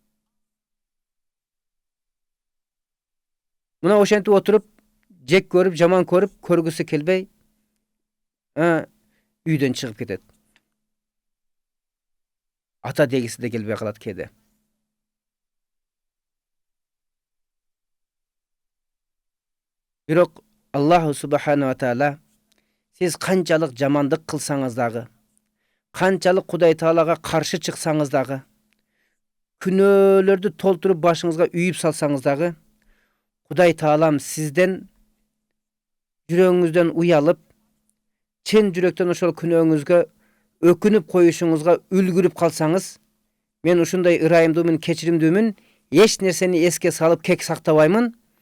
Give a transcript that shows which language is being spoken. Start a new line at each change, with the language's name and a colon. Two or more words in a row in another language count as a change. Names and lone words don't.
Kyrgyz: Мына ошентип отуруп, жек көрүп, жаман көрүп, көргүсү келбей, үйдөн чыгып кетет. Ата дегиси де келбей калат кээде. Бирок
Arabic: الله سبحانه وتعالى
Kyrgyz: сиз канчалык жамандык кылсаңыз дагы, канчалык Кудай Таалага каршы чыксаңыз дагы, күнөөлөрдү толтуруп башыңызга үйүп салсаңыз дагы, Кудай Таалам сизден жүрөгүңүздөн уялып, чын жүрөктөн ошол күнөөңүзгө өкүнүп коюшуңузга үлгүрүп калсаңыз, мен ушундай ырайымдуумун, кечиримдүүмүн, эч нерсени эске салып кек сактабаймын,